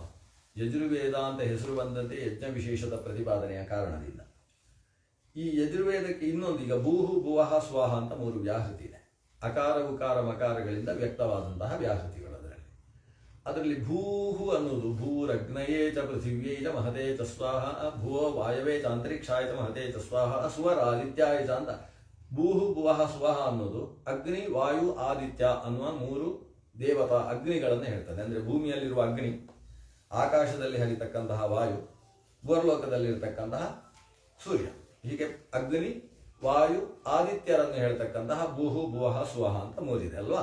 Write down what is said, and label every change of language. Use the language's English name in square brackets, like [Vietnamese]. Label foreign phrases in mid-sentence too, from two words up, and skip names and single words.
[Kannada] ಯಜುರ್ವೇದ ಅಂತ ಹೆಸರು ಬಂದಂತೆ ಯಜ್ಞ ವಿಶೇಷದ ಪ್ರತಿಪಾದನೆಯ ಕಾರಣದಿಂದ. ಈ ಯಜುರ್ವೇದಕ್ಕೆ ಇನ್ನೊಂದು, ಈಗ [Sanskrit] ಭೂಹು ಭುವಃ ಸ್ವಾಹ [Kannada] ಅಂತ 3 ವ್ಯಾಹೃತಿ ಇದೆ. ಅಕಾರ ಉಕಾರ ಮಕಾರಗಳಿಂದ ವ್ಯಕ್ತವಾದಂತಹ ವ್ಯಾಹೃತಿಗಳು. ಅದರಲ್ಲಿ ಭೂಹು ಅನ್ನೋದು [Sanskrit] ಭೂರಗ್ನಯೇ ಚ ಪೃಥಿವ್ಯೈ ಚ ಮಹತೇ ಚ ಸ್ವಾಹ, ಭುವೋ ವಾಯವೇ ಚ ಅಂತರಿಕ್ಷಾಯ ಚ ಮಹತೇ ಚ ಸ್ವಾಹ, ಸುವರ ಆದಿತ್ಯಾಯ ಚ [Kannada] ಅಂತ ಭೂಹು ಭುವಃ ಸ್ವಾಹ ಅನ್ನೋದು ಅಗ್ನಿ, ವಾಯು, ಆದಿತ್ಯ ಅನ್ನುವ 3 ದೇವತಾ ಅಗ್ನಿಗಳನ್ನು ಹೇಳ್ತದೆ. ಅಂದರೆ ಭೂಮಿಯಲ್ಲಿರುವ ಅಗ್ನಿ, ಆಕಾಶದಲ್ಲಿ ಹರಿತಕ್ಕಂತಹ ವಾಯು, ಭೂರ್ಲೋಕದಲ್ಲಿರ್ತಕ್ಕಂತಹ ಸೂರ್ಯ. ಹೀಗೆ ಅಗ್ನಿ, ವಾಯು, ಆದಿತ್ಯರನ್ನು ಹೇಳ್ತಕ್ಕಂತಹ [Sanskrit] ಭೂಹು ಭುವಃ ಸ್ವಹ [Kannada] ಅಂತ 3 ಇದೆ ಅಲ್ವಾ?